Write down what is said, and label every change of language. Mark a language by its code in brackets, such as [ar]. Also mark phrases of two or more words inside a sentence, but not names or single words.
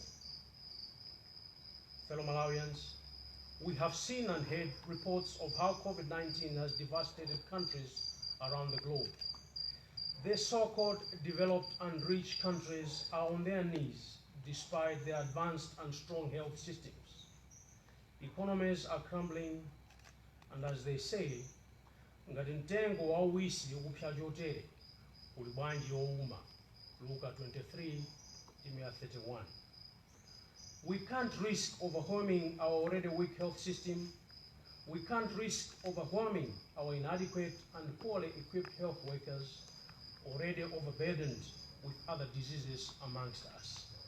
[en] Fellow Malawians, we have seen and heard reports of how COVID-19 has devastated countries around the globe. The so-called developed and rich countries are on their knees despite their advanced and strong health systems. Economies are crumbling, and as they say, [ny] ngati mtengo wa uwisi ukupsa chotere uli bwanji owuma, Luka 23:31. [en] We can't risk overwhelming our already weak health system We can't risk overwhelming our inadequate and poorly equipped health workers already overburdened with other diseases amongst us.